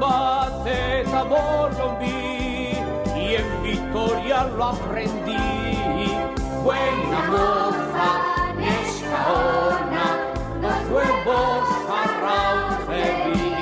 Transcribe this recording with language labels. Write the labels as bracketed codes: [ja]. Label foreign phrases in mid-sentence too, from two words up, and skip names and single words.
[eu] bat eta bolon bi, [es] y en Vitoria lo aprendí. Buena moza, [eu] neska ona, [es] los huevos arrautzegi.